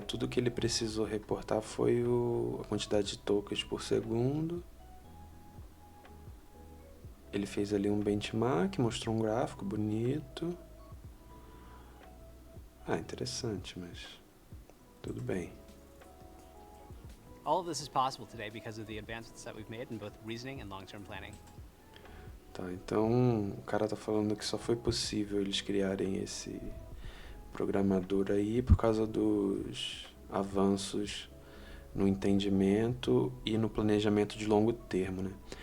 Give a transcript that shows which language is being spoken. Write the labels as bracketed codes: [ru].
[pt] Tudo que ele precisou reportar foi a quantidade de tokens por segundo. Ele fez ali um benchmark, mostrou um gráfico bonito. Ah, interessante, mas tudo bem. [en] All of this is possible today because of the advancements that we've made in both reasoning and long-term planning. [pt] Tá, então o cara tá falando que só foi possível eles criarem esse programador aí por causa dos avanços no entendimento e no planejamento de longo termo, né?